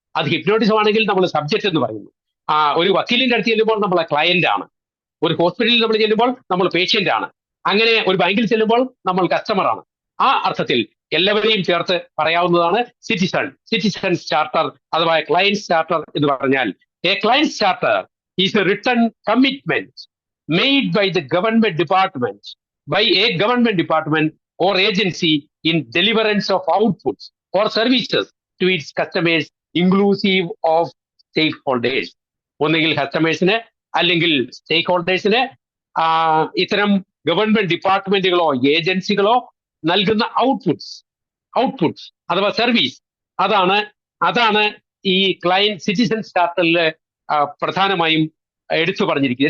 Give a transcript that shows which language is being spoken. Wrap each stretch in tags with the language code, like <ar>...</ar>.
<ml>അത് ഹിപ്നോട്ടിസം ആണെങ്കിൽ നമ്മൾ സബ്ജക്ട് എന്ന് പറയുന്നു. ഒരു വക്കീലിന്റെ അടുത്ത് ചെല്ലുമ്പോൾ നമ്മൾ ക്ലയന്റ് ആണ്. ഒരു ഹോസ്പിറ്റലിൽ നമ്മൾ ചെല്ലുമ്പോൾ നമ്മൾ പേഷ്യന്റ് ആണ്. അങ്ങനെ ഒരു ബാങ്കിൽ ചെല്ലുമ്പോൾ നമ്മൾ കസ്റ്റമർ ആണ്. ആ അർത്ഥത്തിൽ എല്ലാവരെയും ചേർത്ത് പറയാവുന്നതാണ് സിറ്റിസൺസ് ചാർട്ടർ അഥവാ ക്ലയൻസ് ചാർട്ടർ എന്ന് പറഞ്ഞാൽ. A clients charter</ml> <en>is a written commitment made by the government department, by a government department or agency in deliverance of outputs or services to its customers, inclusive of stakeholders.</en> <ml>ഒന്നുകിൽ കസ്റ്റമേഴ്സിന് അല്ലെങ്കിൽ സ്റ്റേക്ക് ഹോൾഡേഴ്സിന് ഇത്തരം government ഡിപ്പാർട്ട്മെന്റുകളോ ഏജൻസികളോ നൽകുന്ന outputs അഥവാ service, അതാണ് ഈ client citizens ചാർട്ടറിൽ പ്രധാനമായും എടുത്തു പറഞ്ഞിരിക്കുന്നത്.</ml>